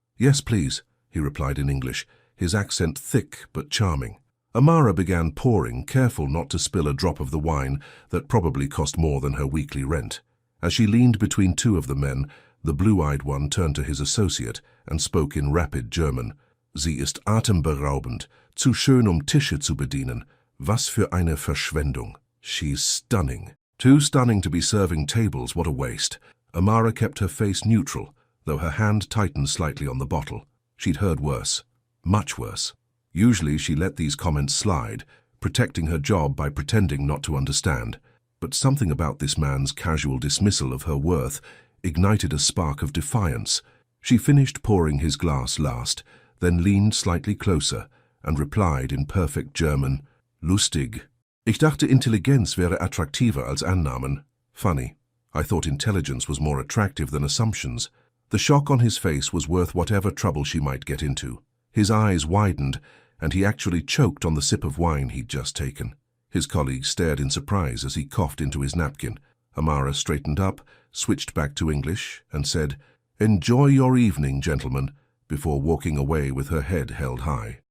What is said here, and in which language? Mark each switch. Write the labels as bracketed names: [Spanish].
[English] "Yes, please," he replied in English, his accent thick but charming. Amara began pouring, careful not to spill a drop of the wine that probably cost more than her weekly rent. As she leaned between 2 of the men, the blue-eyed one turned to his associate and spoke in rapid German. [German] "Sie ist atemberaubend, zu schön Tische zu bedienen. Was für eine Verschwendung." [English] "She's stunning." Too stunning to be serving tables, what a waste. Amara kept her face neutral, though her hand tightened slightly on the bottle. She'd heard worse. Much worse. Usually she let these comments slide, protecting her job by pretending not to understand. But something about this man's casual dismissal of her worth ignited a spark of defiance. She finished pouring his glass last, then leaned slightly closer and replied in perfect German, [German] "Lustig. Ich dachte, Intelligenz wäre attraktiver als Annahmen." [English] Funny. I thought intelligence was more attractive than assumptions. The shock on his face was worth whatever trouble she might get into. His eyes widened, and he actually choked on the sip of wine he'd just taken. His colleagues stared in surprise as he coughed into his napkin. Amara straightened up, switched back to English, and said, "Enjoy your evening, gentlemen," before walking away with her head held high.